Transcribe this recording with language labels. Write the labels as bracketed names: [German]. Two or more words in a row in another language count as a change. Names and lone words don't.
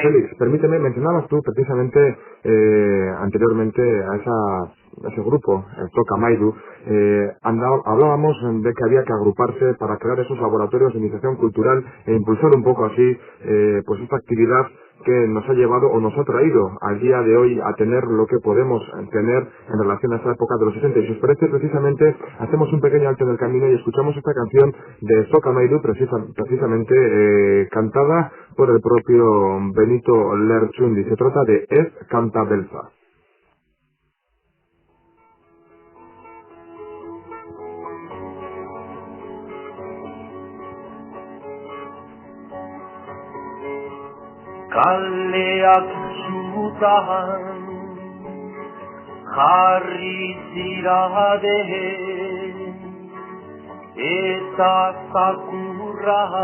[Spanish] Félix, mencionabas tú precisamente anteriormente a ese grupo, el Toca Maidu, hablábamos de que había que agruparse para crear esos laboratorios de iniciación cultural e impulsar un poco así pues esta actividad que nos ha llevado o nos ha traído al día de hoy a tener lo que podemos tener en relación a esa época de los 60. Y si os parece, precisamente hacemos un pequeño alto en el camino y escuchamos esta canción de Toca Maidu, precisamente cantada por el propio Benito Lerchundi. Se trata de Ez Kanta Beltza. [Basque] Kaleak zutan jarri zirade eta zakurra